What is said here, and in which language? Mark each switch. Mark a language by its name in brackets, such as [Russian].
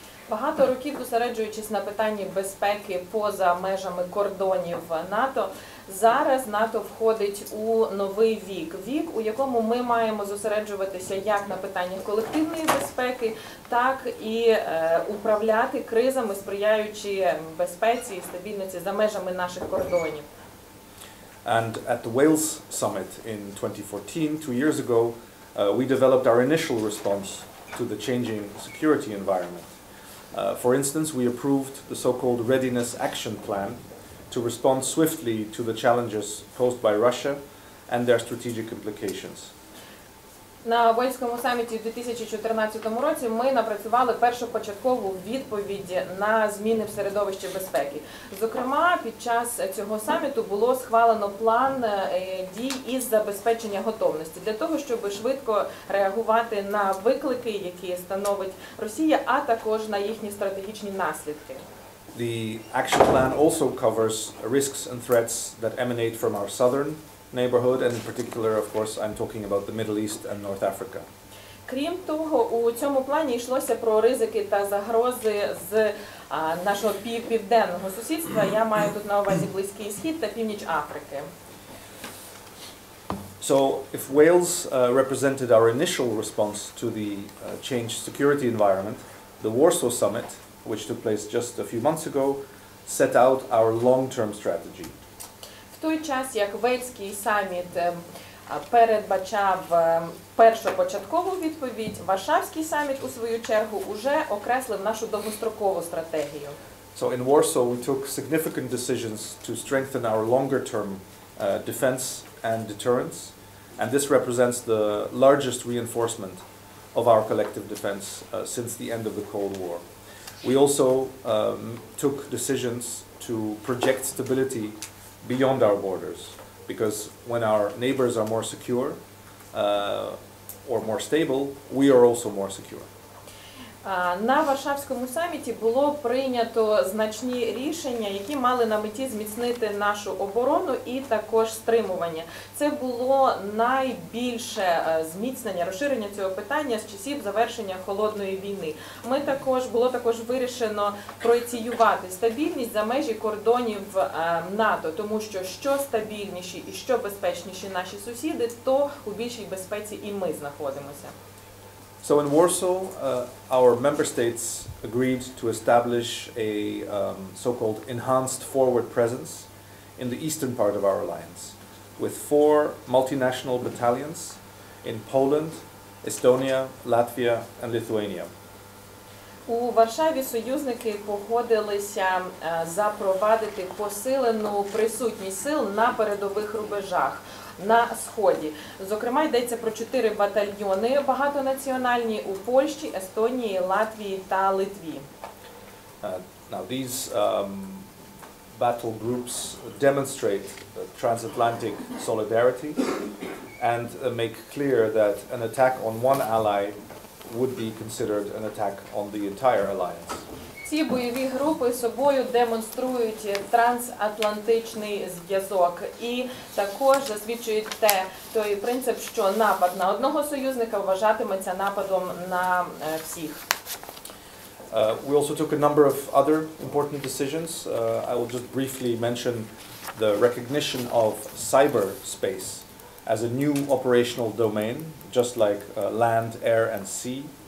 [Ukrainian] Багато років зосереджуючись на питанні безпеки поза межами кордонів НАТО, зараз НАТО входить у новий вік, у якому ми маємо зосереджуватися як на питаннях колективної безпеки, так і управляти кризами, сприяючи безпеці і стабільності за межами наших кордонів. [English] And at the Wales summit in 2014, 2 years ago, we developed our initial response to the changing security environment. For instance, we approved the so-called Readiness Action Plan to respond swiftly to the challenges posed by Russia and their strategic implications. [Ukrainian] На Вельському саміті у 2014 році ми напрацювали першопочаткову відповідь на зміни в середовищі безпеки. Зокрема, під час цього саміту було схвалено план дій із забезпечення готовності для того, щоб швидко реагувати на виклики, які становить Росія, а також на їхні стратегічні наслідки. [English] The action plan also covers risks and threats that emanate from our southern neighborhood, and in particular, of course, I'm talking about the Middle East and North Africa. [Ukrainian] Крім того, у цьому плані йшлося про ризики та загрози з нашого південного сусідства. Я маю тут на увазі Близький Схід та Північ Африки. [English] So, if Wales represented our initial response to the changed security environment, the Warsaw Summit, which took place just a few months ago, set out our long-term strategy. [Ukrainian] В той час, як Вельський саміт передбачав першопочаткову відповідь, Варшавський саміт, у свою чергу, уже окреслив нашу довгострокову стратегію. [English] So in Warsaw, we took significant decisions to strengthen our longer-term defense and deterrence, and this represents the largest reinforcement of our collective defense since the end of the Cold War. We also took decisions to project stability beyond our borders, because when our neighbors are more secure or more stable, we are also more secure. [Ukrainian] На Варшавському саміті було прийнято значні рішення, які мали на меті зміцнити нашу оборону і також стримування. Це було найбільше зміцнення, розширення цього питання з часів завершення Холодної війни. Було також вирішено проєціювати стабільність за межі кордонів НАТО, тому що стабільніші і що безпечніші наші сусіди, то у більшій безпеці і ми знаходимося. [English] So in Warsaw, our member states agreed to establish a so-called enhanced forward presence in the eastern part of our alliance, with 4 multinational battalions in Poland, Estonia, Latvia, and Lithuania. [Ukrainian] У Варшаві союзники погодилися запровадити посилену присутність сил на передових рубежах на Сході. Зокрема, йдеться про 4 батальйони багатонаціональні у Польщі, Естонії, Латвії та Литві. [English] Now these battle groups demonstrate transatlantic solidarity and make clear that an attack on one ally would be considered an attack on the entire alliance. [Ukrainian] Ці бойові групи собою демонструють трансатлантичний зв'язок і також засвідчують той принцип, що напад на одного союзника вважатиметься нападом на всіх. [English] We also took a number of other important decisions. I will just briefly mention the recognition of cyberspace as a new operational domain, just like land, air, and sea.